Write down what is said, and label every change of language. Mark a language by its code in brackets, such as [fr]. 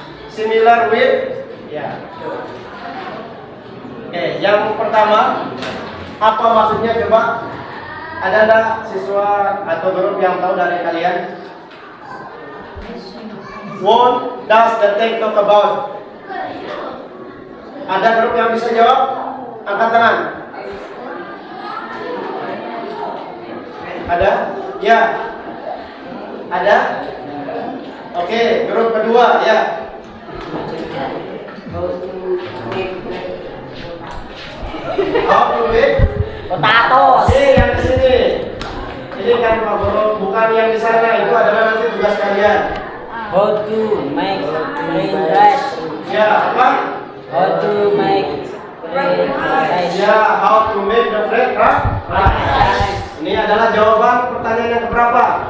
[en] Similar with. Ya. [id] Oke, yang pertama, apa maksudnya coba? Ada enggak siswa atau grup yang tahu dari kalian? [en] What does the text talk about? [id] Ada grup yang bisa jawab? Angkat tangan. Ada? Ya. Ada? Oke, grup kedua ya. [en] How to make Potatoes. [id] yang di sini. Ini kan Pak Guru, bukan yang di sana. Itu adalah nanti tugas kalian. [en] How to make plain rice. [id] Ya, apa? [en] How to make plain rice. Ya, how to make the fried rice. [id] Ini adalah jawaban pertanyaan yang keberapa?